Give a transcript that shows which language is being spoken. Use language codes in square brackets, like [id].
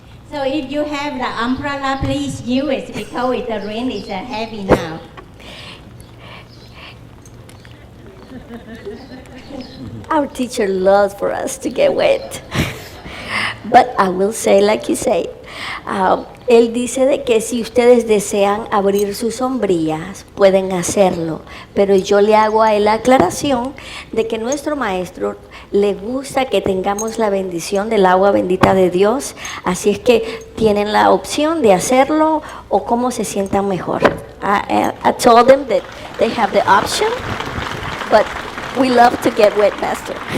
[en] So if you have the umbrella, please use it because the rain is heavy now. Our teacher loves for us to get wet. But I will say, like you say, [es] él dice de que si ustedes desean abrir sus sombrillas, pueden hacerlo. Pero yo le hago a él la aclaración de que nuestro maestro le gusta que tengamos la bendición del agua bendita de Dios. Así es que tienen la opción de hacerlo o cómo se sientan mejor. [en] I told them that they have the option, but we love to get wet, Master.